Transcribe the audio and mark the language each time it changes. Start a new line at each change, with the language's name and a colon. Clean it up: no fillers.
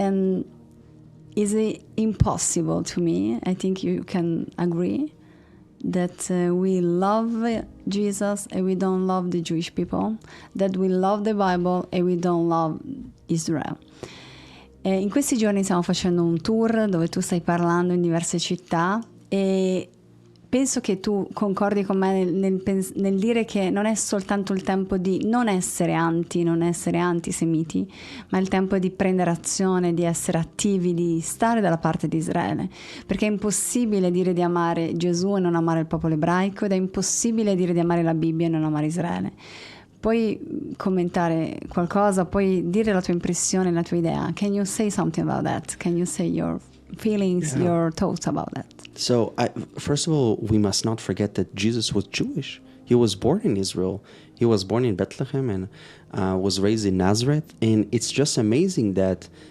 English: And is it impossible to me? I think you can agree that we love Jesus and we don't love the Jewish people, that we love the Bible and we don't love Israel.
Italian: In questi giorni stiamo facendo un tour dove tu stai parlando in diverse città, e penso che tu concordi con me nel dire che non è soltanto il tempo di non essere antisemiti, ma è il tempo di prendere azione, di essere attivi, di stare dalla parte di Israele. Perché è impossibile dire di amare Gesù e non amare il popolo ebraico, ed è impossibile dire di amare la Bibbia e non amare Israele. Puoi commentare qualcosa, puoi dire la tua impressione, la tua idea.
English: Can you say something about that? Can you say your feelings, your thoughts about that? So, first of all, we must not forget that Jesus was Jewish. He was born in Israel. He was born in Bethlehem and was raised in Nazareth. And it's just amazing that